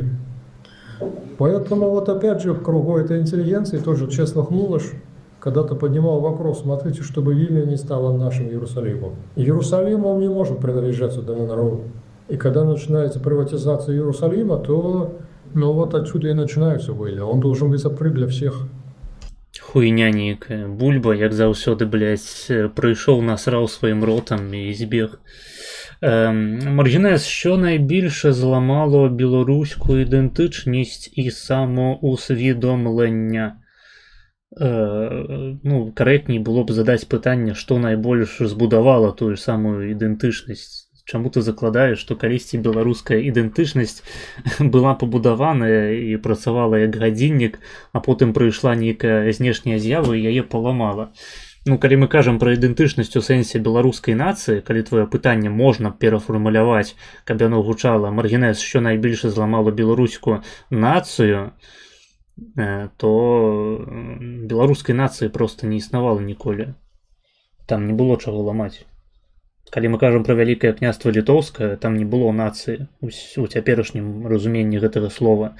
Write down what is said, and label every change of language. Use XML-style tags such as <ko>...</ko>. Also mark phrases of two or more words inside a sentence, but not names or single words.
<ru>Поэтому вот опять же в кругу этой интеллигенции тоже Чеслав Мулаш когда-то поднимал вопрос: смотрите, чтобы Вильня не стала нашим Иерусалимом. Иерусалим, он не может принадлежать этому народу. И когда начинается приватизация Иерусалима, то, ну, вот отсюда и начинается Вильня. Он должен быть открыт для всех.</ru> <be>Хуйня нейкая. Бульба, як заўсёды, блядь, прыйшоў, насраў сваім ротам і збег.</be> <uk>Маргінез, що найбільше зламало білоруську ідентичність і самоусвідомлення? Ну, коректней було б задати питання, що найбільше збудувало ту ж саму ідентичність.</uk> <be>Чаму ты закладаеш, што калісьці беларуская ідэнтычнасць была пабудаваная і працавала як гадзіннік, а потым прыйшла нейкая знешняя з'ява і яе паламала. Ну, калі мы кажам пра ідэнтычнасць у сэнсе беларускай нацыі, калі твоё пытанне можна перафармуляваць, каб яно гучала: Маргінез,</be> <uk>що найбільше зламало</uk> <be>беларускую нацыю, то беларускай нацыі проста не існавала ніколі. Там не было чаго ламаць. Калі мы кажам пра вялікае княства літоўскае, там не было нацыі у цяперашнім разуменні гэтага слова.</be>